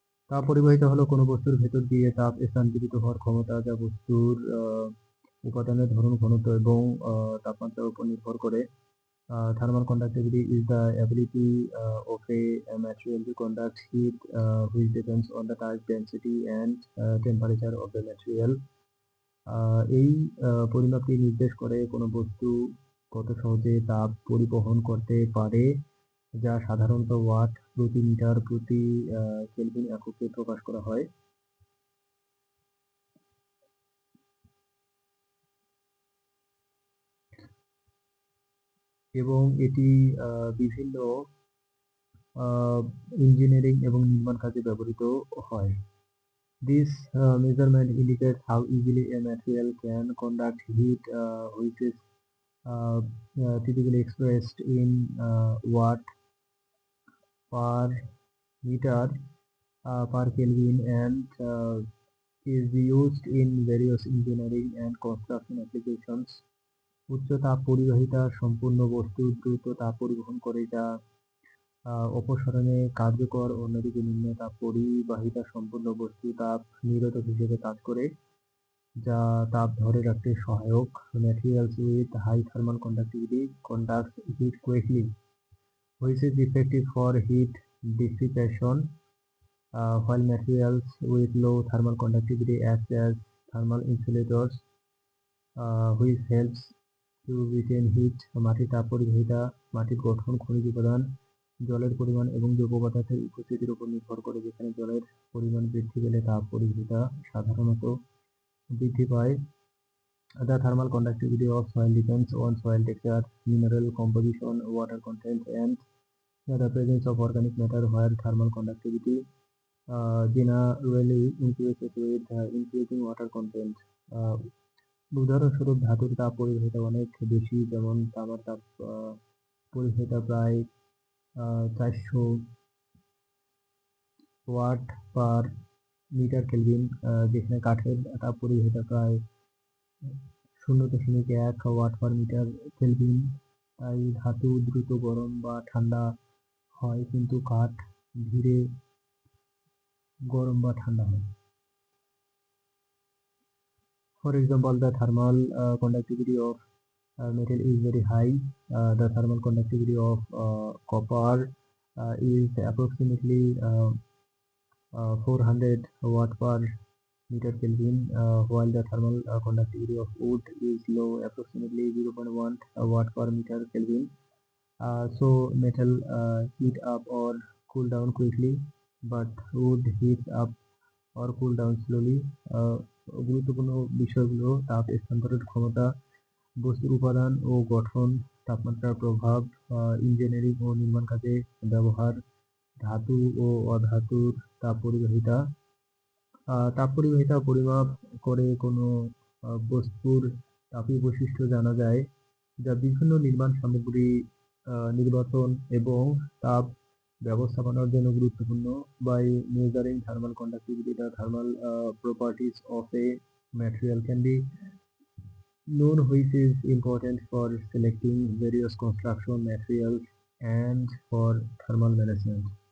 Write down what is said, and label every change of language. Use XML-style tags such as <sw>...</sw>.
<bn>তাপ পরিবাহিতা হলো কোনো বস্তুর ভেতর দিয়ে তাপ স্থানান্তরিত হওয়ার ক্ষমতা, যা বস্তুর উপাদানের ধরন, ঘনত্ব এবং তাপমাত্রার উপর নির্ভর করে।</bn> <en>Thermal conductivity is the ability of a material to conduct heat, which depends on the type, density and temperature of the material.</en> <bn>এই পরিমাপটি নির্দেশ করে কোনো বস্তু কত সহজে তাপ পরিবহন করতে পারে, যা সাধারণত ওয়াট প্রতি মিটার প্রতি কেলভিন এককে প্রকাশ করা হয়। এবং এটি বিভিন্ন ইঞ্জিনিয়ারিং এবং নির্মাণ কাজে ব্যবহৃত হয়।</bn> <en>This measurement indicates how easily a material can conduct heat, which is typically expressed in watt per meter per Kelvin and is used in various engineering and construction applications.</en> <bn>উচ্চ তাপ পরিবাহিতা সম্পূর্ণ বস্তু দ্রুত তাপ পরিবহন করে, যা অপসারণে কার্যকর। অন্যদিকে নিম্ন তাপ পরিবাহিতা সম্পূর্ণ বস্তু তাপ নিরোধক হিসেবে কাজ করে, যা তাপ ধরে রাখতে সহায়ক।</bn> <en>Materials with high thermal conductivity conduct heat quickly, which is effective for heat dissipation, while materials with low thermal conductivity act as thermal insulators, which helps to retain heat.</en> <bn>মাটির তাপ পরিবাহিতা মাটির গঠন, খনিজ উপাদান, জলের পরিমাণ এবং জৈব পদার্থের উপস্থিতির উপর নির্ভর করে। যেখানে জলের পরিমাণ বৃদ্ধি পেলে তাপ পরিবাহিতা সাধারণত বৃদ্ধি পায়।</bn> <en>The thermal conductivity of soil depends on soil texture, mineral composition, water content, and the presence of organic matter, where thermal conductivity generally increases with increasing water content.</en> <bn>উদাহরণস্বরূপ ধাতুর তাপ পরিবাহিতা অনেক বেশি, যেমন তামার তাপ পরিবাহিতা প্রায় 400 ওয়াট পার মিটার কেলভিন, যেখানে কাঠের তাপ পরিবাহিতা প্রায় 0.1 ওয়াট পার মিটার কেলভিন। তাই ধাতু দ্রুত গরম বা ঠান্ডা হয়, কিন্তু কাঠ ধীরে গরম বা ঠান্ডা হয়।</bn> <en>For example, the thermal conductivity of metal is very high. The thermal conductivity of copper is approximately 400 watt per meter Kelvin, while the thermal conductivity of wood is low, approximately 0.1 watt per meter Kelvin. So metal heat up or cool down quickly, but wood heats up or cool down slowly.</en> <bn>গুরুত্বপূর্ণ বিষয়গুলো: তাপ স্থানান্তরের ক্ষমতা, বস্তুর উপাদান ও গঠন, তাপমাত্রার প্রভাব, ইঞ্জিনিয়ারিং ও নির্মাণ কাজে ব্যবহার, ধাতু ও অধাতুর তাপ পরিবাহিতা। তাপ পরিবাহিতা পরিমাপ করে কোনো বস্তুর তাপীয় বৈশিষ্ট্য জানা যায়, যা বিভিন্ন নির্মাণ সামগ্রী নির্বাচন এবং তাপ ব্যবস্থাপনার জন্য গুরুত্বপূর্ণ।</bn> <en>By measuring thermal conductivity, the thermal properties of a material can be known, which is important for selecting various construction materials and for thermal management.</en>